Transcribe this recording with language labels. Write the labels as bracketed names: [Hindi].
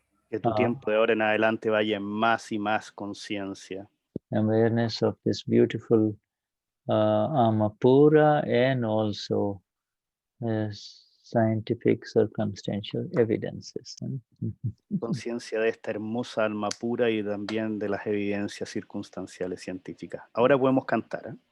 [Spanish] que tu tiempo de ahora en adelante vaya en más y más conciencia. [English] Awareness of this beautiful Amapura and also scientific circumstantial evidences. [Spanish] Conciencia de esta hermosa alma pura y también de las evidencias circunstanciales científicas. Ahora podemos cantar, ¿eh?